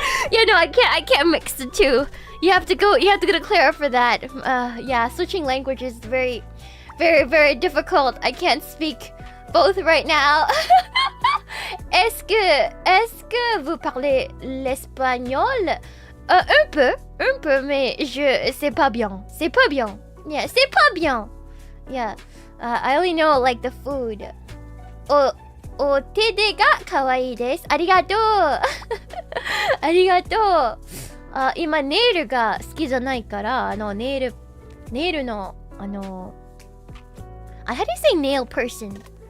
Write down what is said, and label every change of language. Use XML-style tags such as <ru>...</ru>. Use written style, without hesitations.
<en>Yeah, no, I can't mix the two. You have to go to Clara for that. Yeah, switching language is very difficult. I can't speak both right now.</en> <fr>Est-ce que vous parlez l'espagnol? Un peu, mais c'est pas bien. Yeah, c'est pas bien.</fr> <en>Yeah, I only know like the food.</en> <ja>お手手が可愛いです。ありがとう。ありがとう。今ネイルが好きじゃないからネイルの</ja> <en>how do you say nail person?</en>